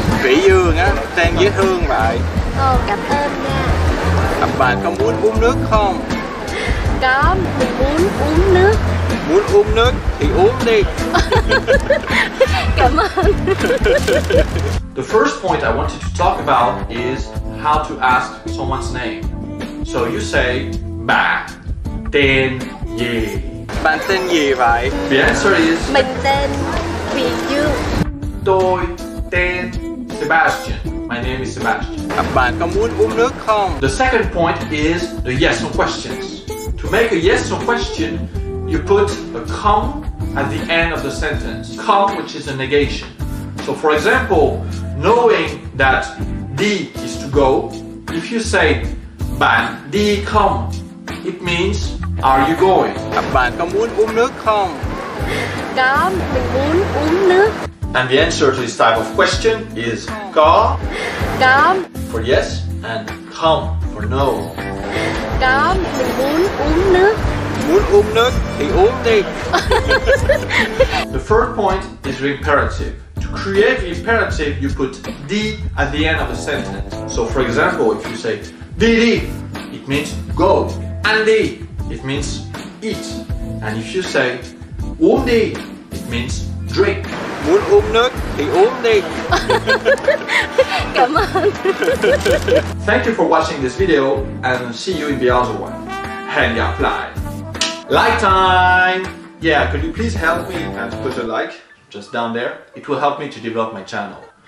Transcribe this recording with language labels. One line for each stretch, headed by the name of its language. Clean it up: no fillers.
Vietnamese: Thủy Dương á, tên dễ thương vậy. Ồ, cảm ơn nha. Bạn có muốn uống nước không? Có, mình muốn uống nước. Muốn uống nước thì uống đi. Cảm ơn.
English: The first point I wanted to talk about is how to ask someone's name. So you say,
Vietnamese: bạn tên gì? Bạn tên gì vậy?
English: The answer is,
Vietnamese: mình tên Thùy Dương. Tôi tên Sebastian.
English: My name is Sebastian.
Vietnamese: Bạn có muốn uống nước không?
English: The second point is the yes no questions. To make a yes no question, you put a come at the end of the sentence. Come, which is a negation. So for example, knowing that đi is to go, if you say
Vietnamese: bạn đi không,
English: it means are you going?
Vietnamese: Bạn có muốn uống nước không? Có, mình muốn uống nước.
English: And the answer to this type of question is có for yes and không for no.
Vietnamese: Có, mình muốn uống nước. Muốn uống nước thì uống đi.
English: The third point is the imperative. To create the imperative, you put đi at the end of the sentence. So for example, if you say đi, it means go. Ăn đi, it means eat. And if you say
Vietnamese: uống đi,
English: it means drink.
Vietnamese: Muốn uống nước thì uống đi. Cảm ơn.
English: Thank you for watching this video and see you in the other one.
Vietnamese: Hẹn gặp lại.
English: Like time! Yeah, could you please help me and put a like just down there? It will help me to develop my channel.